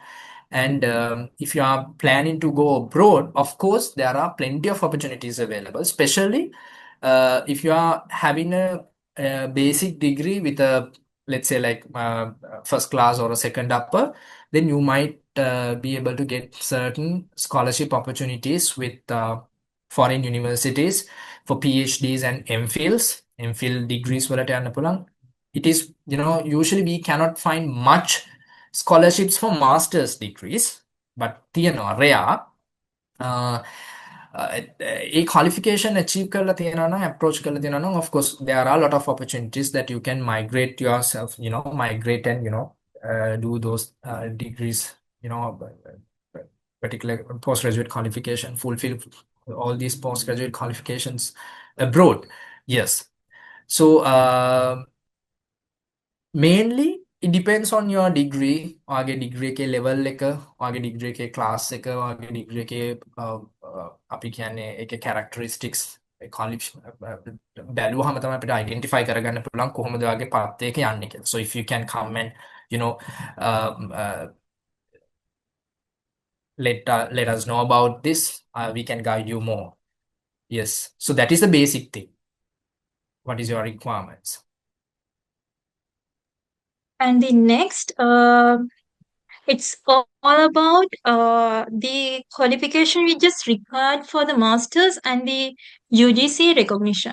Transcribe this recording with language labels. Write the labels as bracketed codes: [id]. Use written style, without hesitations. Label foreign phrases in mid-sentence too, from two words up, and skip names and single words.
[en] And if you are planning to go abroad, of course, there are plenty of opportunities available, especially if you are having a basic degree with a, let's say like first class or a second upper, then you might be able to get certain scholarship opportunities with foreign universities for PhDs and MPhils. MPhil degrees [si] වලට යන්න පුළුවන්. [en] It is, usually we cannot find much scholarships for master's degrees, but තියෙනවා rare. A qualification achieve [si] කරලා තියෙනවා නම් [en] approach [si] කරලා තියෙනවා නම් [en] of course there are a lot of opportunities that you can migrate yourself, migrate and do those degrees, particular postgraduate qualification, fulfill all these postgraduate qualifications abroad. Yes. So mainly it depends on your degree. [si] ඔයාගේ degree එකේ level එක, ඔයාගේ degree එකේ class එක, ඔයාගේ degree එකේ අපි කියන්නේ ඒකේ characteristics බැලුවහම තමයි අපිට identify කරගන්න පුළුවන් කොහොමද ඔයාගේ path එක යන්නේ කියලා. [en] So if you can come and let us know about this, we can guide you more. Yes. So that is the basic thing. What is your requirements? And the next, it's all about the qualification we just required for the masters and the UGC recognition.